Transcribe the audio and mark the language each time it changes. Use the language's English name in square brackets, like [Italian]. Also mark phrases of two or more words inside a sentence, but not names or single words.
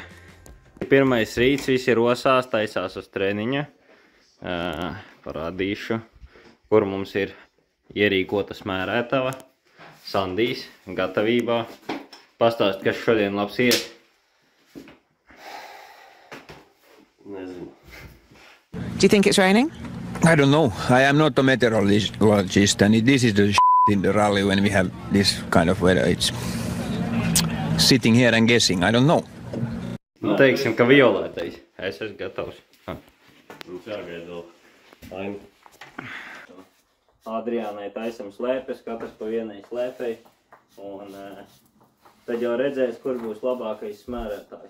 [Latvian] Pirmais rīts, visi rosās, taisās uz treniņa. Parādīšu, kur mums ir ierīkota smērētava. Sandijs gatavībā. Pastāst, kas šodien labs iet. Nezinu. [English] Do you think it's raining? I don't know. I am not a meteorologist, and this is the in the rally when we have this kind of weather. It's sitting here and guessing. I don't know. [Latvian] Nu, teiksim, ka violētais. Es esmu gatavs. Mums jāgaida vēl. Adriānai taisam slēpes, katrs pa vienai slēpei. Un tad jau redzēs, kur būs labākais smērētājs.